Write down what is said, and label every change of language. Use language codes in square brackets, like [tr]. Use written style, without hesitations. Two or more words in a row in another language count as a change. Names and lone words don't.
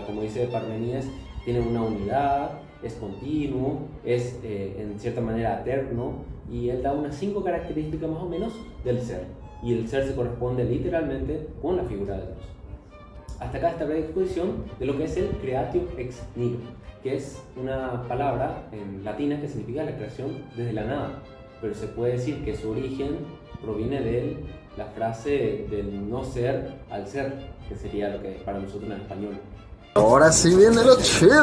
[es] Como dice Parménides, tiene una unidad, es continuo, es en cierta manera eterno, y él da unas 5 características más o menos del ser. Y el ser se corresponde literalmente con la figura de Dios. Hasta acá esta breve exposición de lo que es el [la] creatio ex nihilo, [es] que es una palabra en latina que significa la creación desde la nada, pero se puede decir que su origen proviene de la frase del no ser al ser, que sería lo que es para nosotros en español. Ahora sí viene lo chido.